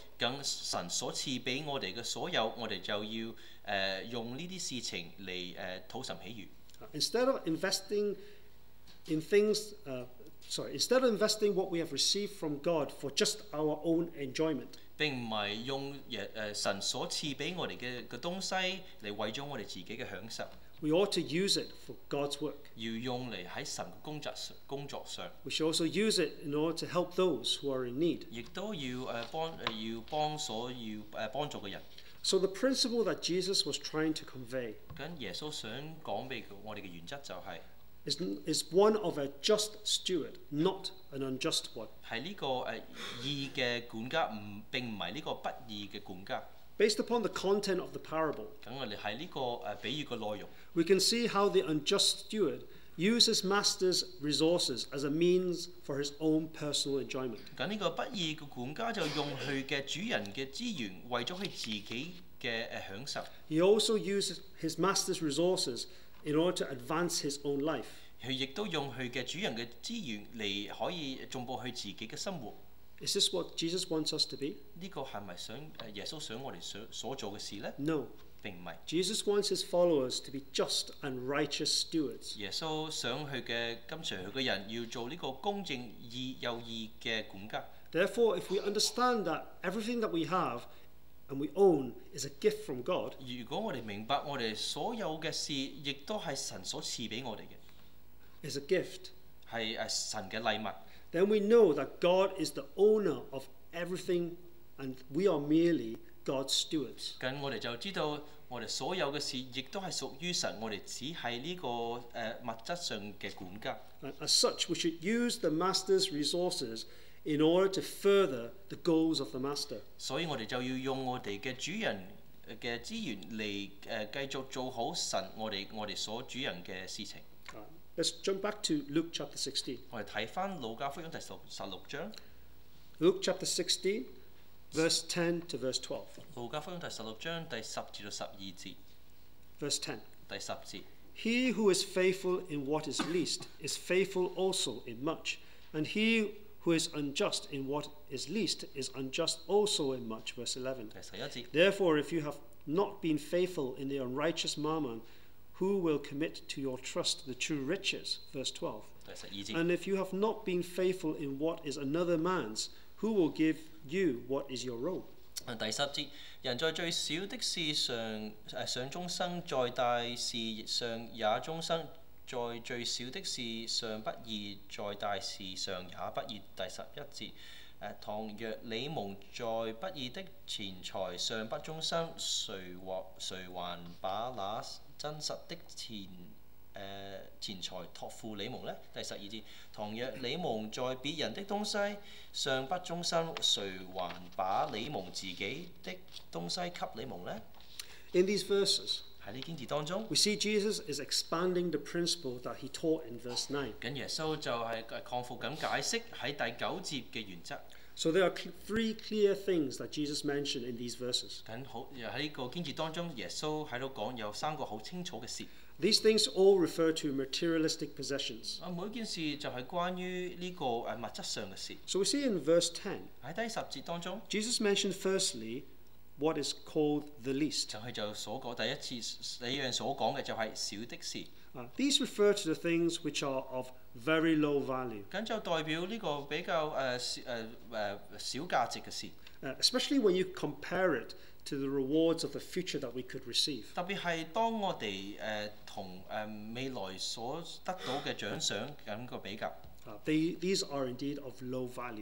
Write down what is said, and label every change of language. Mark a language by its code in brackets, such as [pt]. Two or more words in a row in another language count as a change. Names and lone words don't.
[yue] 咁神所賜俾我哋嘅所有，我哋就要用呢啲事情嚟討神喜悅。 [en] Instead of investing what we have received from God for just our own enjoyment. [yue] 並唔係用神所賜俾我哋嘅東西嚟為咗我哋自己嘅享受。 [en] We ought to use it for God's work. [yue] 要用嚟喺神嘅工作上。 [en] We should also use it in order to help those who are in need. [yue] 亦都要幫助嘅人。 [en] So the principle that Jesus was trying to convey [yue] 咁耶穌想講俾我哋嘅原則就係 [en] is one of a just steward, not an unjust one. [yue] 係呢個義嘅管家，並唔係呢個不義嘅管家。 [en] Based upon the content of the parable, [yue] 咁我哋喺呢個比喻嘅內容 [en] we can see how the unjust steward uses master's resources as a means for his own personal enjoyment. [yue] 咁呢個不義嘅管家就用佢嘅主人嘅資源，為咗佢自己嘅享受。 [en] He also used his master's resources in order to advance his own life. [yue] 佢亦都用佢嘅主人嘅資源嚟可以進步佢自己嘅生活。 [en] Is this what Jesus wants us to be? [yue] 呢個係咪耶穌想我哋所做嘅事呢？ [en] No. [yue] 並唔係。 [en] Jesus wants his followers to be just and righteous stewards. [yue] 耶穌想佢嘅跟隨佢嘅人要做呢個公正有義嘅管家。 [en] Therefore, if we understand that everything that we have and we own is a gift from God, [yue] 如果我哋明白我哋所有嘅事，亦都係神所賜俾我哋嘅， [en] is a gift, [yue] 係神嘅禮物。 [en] then we know that God is the owner of everything and we are merely God's stewards. [yue] 咁我哋就知道我哋所有嘅事，亦都係屬於神，我哋只係呢個物質上嘅管家。 [en] As such, we should use the master's resources in order to further the goals of the master. [yue] 所以我哋就要用我哋嘅主人嘅資源嚟繼續做好神我哋所主人嘅事情。 [en] Let's jump back to Luke chapter 16. [yue] 我哋睇翻路加福音第16章。 [en] Luke chapter 16, verse 10 to verse 12. [yue] 路加福音第16章第10至到12節。 [en] Verse 10. [yue] 第10節。 [en] He who is faithful in what is least is faithful also in much, and he who is unjust in what is least is unjust also in much. Verse 11. [yue] 第11節。 [en] Therefore, if you have not been faithful in the unrighteous mammon, who will commit to your trust the true riches? Verse 12. [yue] 第12節。 [en] And if you have not been faithful in what is another man's, who will give you what is your own? [yue] 第10節，人在最小的事上上終生，在大事上也終生；在最小的事上不義，在大事上也不義。第11節，倘若你蒙在不義的錢財上不終生，誰還把那真實的錢財託付你蒙呢？第12節，倘若你蒙在別人的東西上不終生，誰還把你蒙自己的東西給你蒙呢？ [en] In these verses, [yue] 喺呢經節當中， [en] we see Jesus is expanding the principle that he taught in verse 9. [yue] 咁耶穌就係擴闊咁解釋喺第9節嘅原則。 [en] So there are three clear things that Jesus mentioned in these verses. [yue] 咁好喺呢個經節當中，耶穌喺度講有3個好清楚嘅事。 [en] These things all refer to materialistic possessions. [yue] 每件事就係關於呢個物質上嘅事。 [en] So we see in verse 10, [yue] 喺第10節當中， [en] Jesus mentioned firstly what is called the least. [yue] 就所講第一樣所講嘅就係小的事。 [en] These refer to the things which are of very low value. [yue] 咁就代表呢個比較小價值嘅事。 [en] Especially when you compare it to the rewards of the future that we could receive. [yue] 特別係當我哋同未來所得到嘅獎賞咁個比較， [en] These are indeed of low value.